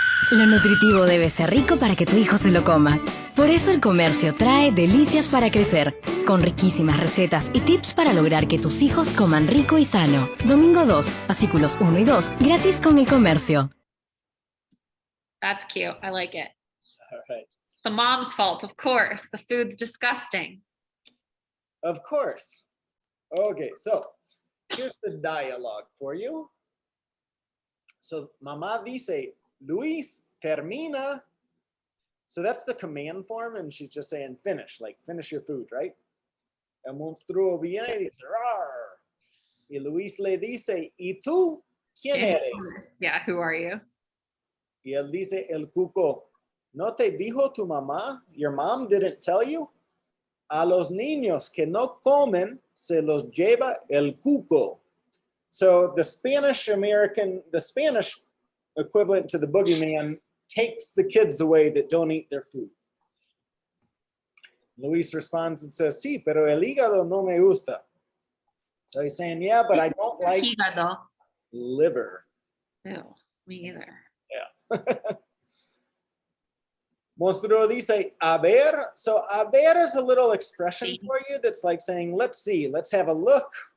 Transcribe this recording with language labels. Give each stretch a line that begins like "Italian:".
Spanish: Lo nutritivo debe ser rico para que tu hijo se lo coma. Por eso el comercio trae Delicias para Crecer, con riquísimas recetas y tips para lograr que tus hijos coman rico y sano. Domingo 2, fascículos 1 y 2, gratis con el comercio.
English: That's cute. I like it. All right. The mom's fault, of course. The food's disgusting. Of course. Okay, so here's the dialogue for you.
Spanish: So mamá dice, Luis, termina.
English: So that's the command form, and she's just saying finish, like finish your food, right?
Spanish: El monstruo viene y dice, rar. Y Luis le dice, ¿y tú quién eres?
English: Yeah, who are you?
Spanish: Y él dice, el cuco. ¿No te dijo tu mamá?
English: Your mom didn't tell you?
Spanish: A los niños que no comen se los lleva el cuco.
English: So the Spanish equivalent to the boogeyman takes the kids away that don't eat their food.
Spanish: Luis
English: responds and says,
Spanish: sí, pero el hígado no me gusta.
English: So he's saying, yeah, but I don't like
Spanish: Hígado.
English: liver. Ew, me either. Yeah.
Spanish: Monstruo dice, a ver.
English: So a ver is a little expression for you that's like saying, let's see, let's have a look.